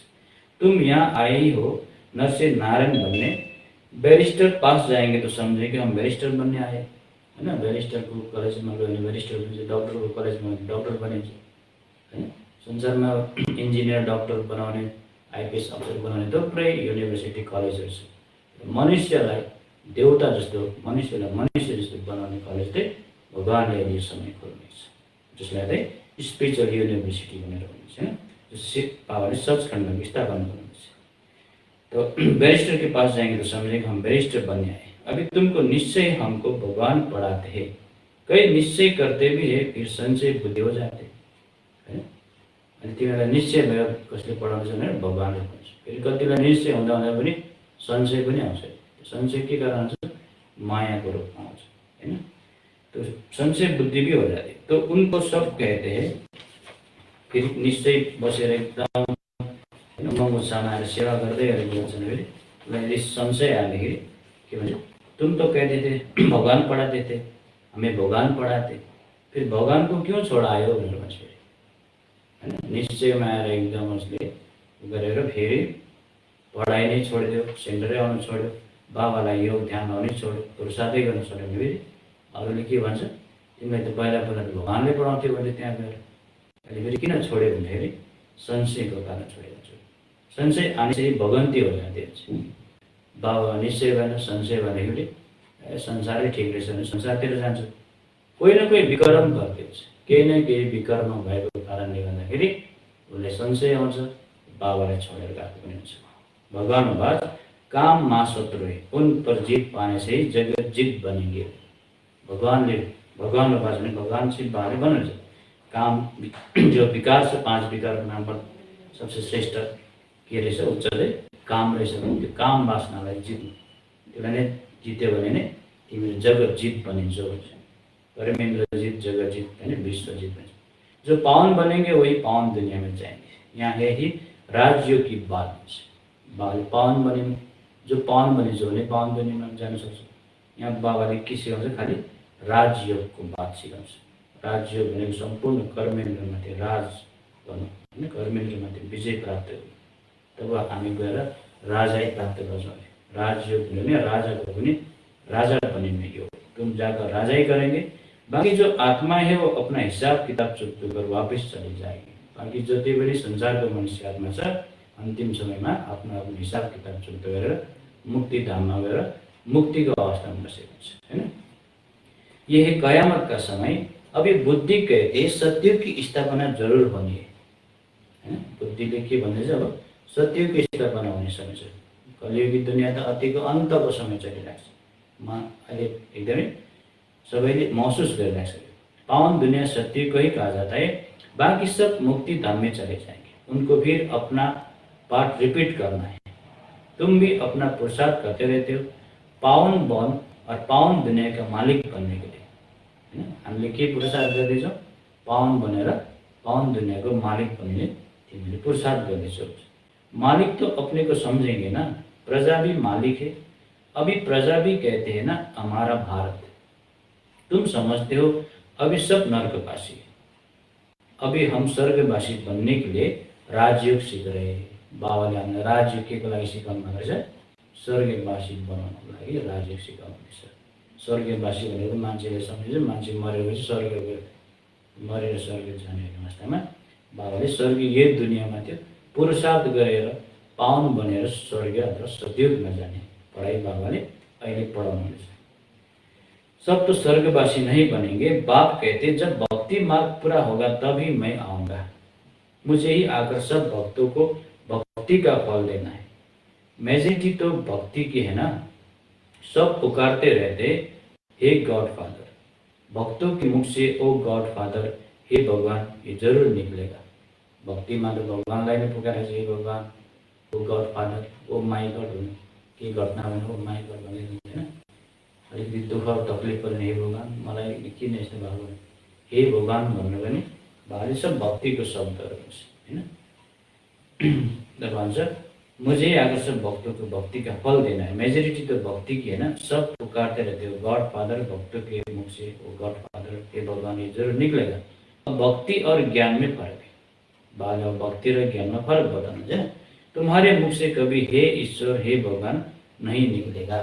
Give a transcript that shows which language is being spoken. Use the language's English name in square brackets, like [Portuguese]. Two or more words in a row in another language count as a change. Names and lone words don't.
[Hindi] तुम यहाँ आए ही हो नर से नारायण बनने। बैरिस्टर पास जाएंगे तो समझे कि हम बैरिस्टर बनने आए, है ना। [Nepali] बैरिस्टरको कलेजमा गयो भने बैरिस्टर बन्छ, डक्टरको कलेजमा डक्टर बनिन्छ, हैन। संसारमा इन्जिनियर, डक्टर बनाउने, आइपिएस अफिसर बनाउने थुप्रै युनिभर्सिटी कलेजहरू छ। मनुष्यलाई देवता जस्तो, मनुष्यलाई मनुष्य जस्तो बनाउने कलेज चाहिँ भगवानले यो समय खोल्नेछ, जसलाई चाहिँ स्पिरिचुअल युनिभर्सिटी भनेर भनिन्छ, हैन। शिव बाबाले सचखण्डको स्थापना गर्नुहुन्छ। [Hindi] तो बैरिस्टर के पास जाएंगे तो समझे कि हम बैरिस्टर बनने आए। अभी तुमको निश्चय हमको भगवान पढ़ाते हैं। कई निश्चय करते भी है, फिर संशय बुद्धि हो जाते हैं। [Nepali] अनि तिमीलाई निश्चय भयो कसले पढाउँछ भनेर भगवानले भन्छ। फेरि कतिलाई निश्चय हुँदा हुँदा पनि संशय पनि आउँछ। संशय के कारण आउँछ? मायाको रूपमा आउँछ, हैन। [Hindi] तो संशय बुद्धि भी हो जाती। तो उनको सब कहते हैं, [Nepali] फिर निश्चय बसेर एकदम महँगो सामाएर सेवा गर्दै गरेको हुन्छन्। फेरि उसलाई संशय आएदेखि के भन्छ? [Hindi] तुम तो कहते थे भगवान पढ़ाते थे, हमें भगवान पढ़ाते, फिर भगवान को क्यों [Nepali] छोडायो भनेर भन्छ, हैन। निश्चयमा आएर एकदम उसले गरेर फेरि पढाइ नै छोडिदियो, सेन्टरै आउनु छोड्यो, बाबालाई योग ध्यान आउनै छोड्यो, अरू साथै गर्न छोड्यो भने फेरि अरूले के भन्छ? तिमीलाई त पहिला पहिला त भगवानले पढाउँथ्यो भने त्यहाँ गएर अहिले फेरि किन छोड्यो भन्दाखेरि संशयको कारण छोडेको छु। [Hindi] संशय आने से भगन्ती हो जाती है। [Nepali] बाबा निश्चय भएन, संशय भनेखेरि संसारै ठिक रहेछ भने संसारतिर जान्छ। कोही न कोही विकर्म गर्दैछ, केही न केही विकर्म भएको कारणले गर्दाखेरि उसले संशय आउँछ, बाबालाई छोडेर गएको पनि हुन्छ। [Hindi] भगवान बात काम मा शत्रु है, उन पर जीत पाने से ही जगत जीत बनेंगे। [Nepali] भगवान बात भने भगवान शिव बाबाले भन्नुहुन्छ, काम जो विकार छ, 5 विकारको नामबाट सबसे श्रेष्ठ के रहेछ? उच्च चाहिँ काम रहेछ भने त्यो काम वासनालाई जित्नु, त्यसलाई नै जित्यो भने नै तिमीले जगत जीत बनिन्छौ भन्छ। परमेन्द्र जीत, जगत जीत, हैन, विश्व जीत भन्छ। [Hindi] जो पावन बनेंगे वही पावन दुनिया में जाएंगे। यहाँ है ही राजयोग की बात। पावन बने, [Nepali] जो पावन बनिन्छ भने पावन दुनियामा जान सक्छ। यहाँ बाबाले के सिकाउँछ, खालि राजयोगको बात सिकाउँछ। राजयोग भनेको सम्पूर्ण कर्मेन्द्रमाथि राज गर्नु होइन, कर्मेन्द्रमाथि विजय प्राप्त गर्नु। तब हामी गएर राजाई प्राप्त गर्छौँ। राजयोग भने राजाको पनि राजा [Hindi] बने में योग, तुम जाकर राजाई करेंगे। बाकी जो आत्मा है वो अपना हिसाब किताब चुकतो कर वापस चली जाएगी। [Nepali] बाकी जति पनि संसारको मनुष्य आत्मा छ अन्तिम समयमा आफ्नो आफ्नो हिसाब किताब चुकतो गरेर मुक्ति धाममा गएर मुक्तिको अवस्थामा बसेको छ हैन। [Hindi] ये है कयामत का समय। अभी बुद्धि कहते सत्युग की स्थापना जरूर होनी है। [Nepali] बुद्धिले के भन्ने चाहिँ अब [Hindi] सत्युग की स्थापना [Nepali] हुने समय छ। कलियुगी दुनियाँ त अतिको अन्तको समय चलिरहेको छ। म अहिले एकदमै सबैले महसुस गरिरहेको छ। [Hindi] पावन दुनिया सत्युग को ही कहा जाता है। बाकी सब मुक्ति धाम में चले जाएंगे। उनको फिर अपना पाठ रिपीट करना है। तुम भी अपना पुरुषार्थ करते रहते हो पावन बन और पावन दुनिया का मालिक बनने के लिए। [Nepali] हामीले के पुरुषार्थ गर्दैछौँ? पावन बनेर [Hindi] पावन दुनिया को मालिक बनने [Nepali] तिमीले पुरुषार्थ गर्दैछौ। [Hindi] मालिक तो अपने को समझेंगे ना, प्रजा भी मालिक है। अभी प्रजा भी कहते हैं ना हमारा भारत। तुम समझते हो अभी सब नरकवासी है। अभी हम स्वर्गवासी बनने के लिए राजयोग सीख रहे हैं। [Nepali] बाबाले हामीलाई राजयोग के लागि सिकाउनु भएको छ? स्वर्गवासी बनाउनको लागि राजयोग सिकाउनुहुन्छ। स्वर्गवासी भनेको मान्छेले सम्झिन्छ मान्छे मरेपछि स्वर्ग मरेर स्वर्ग जाने अवस्थामा बाबाले स्वर्गीय दुनियाँमा त्यो पुरुषार्थ गरेर पावन बनेर स्वर्ग अथवा सतयुगमा जाने पढाइ बाबाले अहिले पढाउनुहुन्छ। [Hindi] सब तो स्वर्गवासी नहीं बनेंगे। बाप कहते जब भक्ति मार्ग पूरा होगा तभी मैं आऊंगा। मुझे ही आकर सब भक्तों को भक्ति का फल देना है। मेजॉरिटी तो भक्ति की है ना। सब पुकारते रहते हे [English] God father. [Hindi] भक्तों के मुख से [English] O God father, [Hindi] हे भगवान, ये जरूर निकलेगा। [Nepali] भक्ति में तो भगवानलाई नै पुकारेको छ, हे भगवान, [English] O God father, O my God [Nepali] हुनु के घटना भने [English] O my God [Nepali] भन्ने हैन। अलिकति दुःख तकलिफ पर्ने हे भगवान मलाई किन यस्तो भएको, हे भगवान भन्नु पनि बाबाले सब भक्तिको शब्दहरू हैन। [Hindi] भन्छ मुझे आकर सब भक्तों को भक्ति का फल देना है। मेजॉरिटी तो भक्ति की है ना। सब पुकारते रहते हो [English] God father, [Hindi] भक्तों के मुख से वो [English] God father, [Hindi] हे भगवान, ये जरूर निकलेगा। अब भक्ति और ज्ञान में फर्क है। बाद में भक्ति और ज्ञान में फर्क बताना है। तुम्हारे मुख से कभी हे ईश्वर, हे भगवान नहीं निकलेगा।